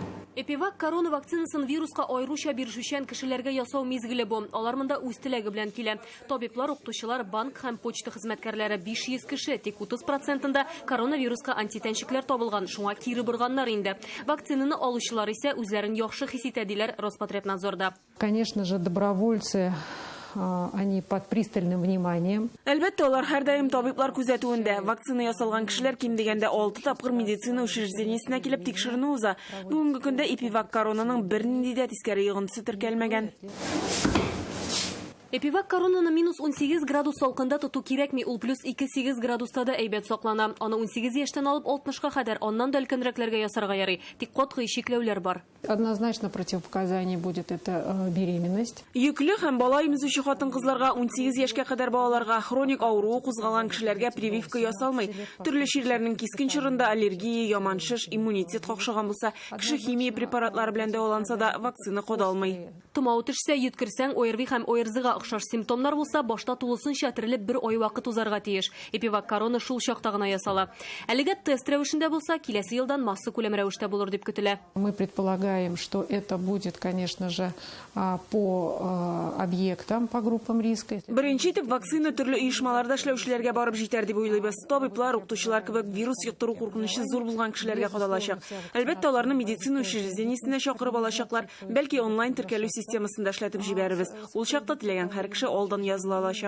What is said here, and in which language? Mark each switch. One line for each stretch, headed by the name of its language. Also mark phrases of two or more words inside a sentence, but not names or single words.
Tatar: Эпивак корона вакцинасын вируска айрыша биришүчән кешеләргә ясау мизгеле бу. Алар монда үз теләге белән килә. Табиблар, укытучылар, банк һәм почта хезмәткәрләре 500 кеше, тик 30%-ында коронавируска антитәнчекләр табылган. Шуңа кире борганнар инде. Вакцинаны алучылар исә үзләрен яхшы хис итә диләр Роспотребнадзорда.
Russian: Конечно же, добровольцы они под пристальным вниманием.
Tatar: Әлбәттә, алар һәр даим табиблар күзәтүендә. Вакцина ясалган кешеләр ким дигәндә 6 тапкыр медицина учреждениесенә килеп тикшеренү уза. Бүгенге көндә Эпивак коронаның бернинди дә тискәре йогынтысы теркәлмәгән. Эпивак коронаны минус 18 градус салкында тоту кирәкми, ул плюс 2-8 градуста да әйбәт саклана. Аны 18 яшьтән алып 60-ка кадәр, аннан да өлкәнрәкләргә ясарга ярый. Тик катгый чикләүләр бар.
Russian: Однозначно противопоказание будет это беременность.
Tatar: Йөкле һәм бала имзүче хатын-кызларга 18 яшькә кадәр балаларга хроник авыруы кузгалган кешеләргә прививка ясалмый. Төрле чирләрнең кискен чорында аллергия, яман шиш, иммунитет какшаган булса, кеше химия препаратлары белән дәваланса да вакцина кодалмый. Тумау төшсә, йөткерсәң, ОРВИ һәм ОРЗ-га охшаш симптомнар булса, башта тулысынча терелеп бер ай вакыт узарга тиеш. Эпивак корона шул чакта гына ясала. Әлегә тест рәвешендә булса, киләсе елдан масса күләм рәвештә булыр дип көтелә.
Russian: Мы предполагаем, что это будет, конечно же, по объектам, по группам риска.
Tatar: Беренче итеп вакцина төрле оешмаларда эшләүчеләргә барып җитәр дип уйлыйбыз. Табиблар, укытучылар кебек вирус йоктыру куркынычы зур булган кешеләргә кадалачак. Әлбәттә, аларны медицина учреждениесенә чакырып алачаклар, бәлки онлайн теркәлү системасында эшләтеп җибәрербез. Ул чакта теләгән һәр кеше алдан языла алачак.